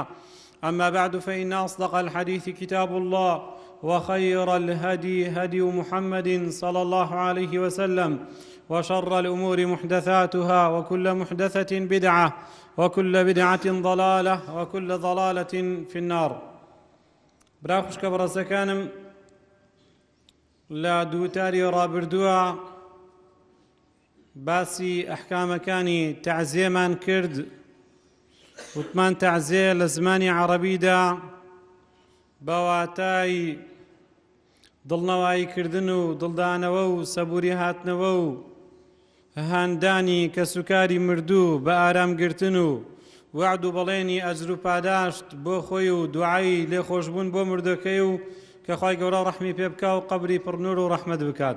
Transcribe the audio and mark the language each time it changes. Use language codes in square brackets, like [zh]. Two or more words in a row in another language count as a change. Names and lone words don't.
[ar] أما بعد، فإن أصدق الحديث كتاب الله، وخير الهدي هدي محمد صلى الله عليه وسلم، وشر الأمور محدثاتها، وكل محدثة بدعة، وكل بدعة ضلالة، وكل ضلالة في النار. [ckb] براخش كبرسكانم لا دوتاري رابردوها باسی ئەحکامەکانی تەعزیەمان کرد. وتمان تەعزیە لە زمانی عەرەبیدا بەواتای دڵنەواییکردن و دڵدانەوە و سەبووری هاتنەوە و هاندانی کەسوکاری مردوو بە ئارامگرتن و وعد و بەڵێنی ئەجر و پاداشت بۆ خۆی و دوعای لێخۆشبوون بۆ مردەکەی و کە خوای گەورە ڕەحمی پێ بکا و قەبری پڕنور و ڕەحمەت بکات.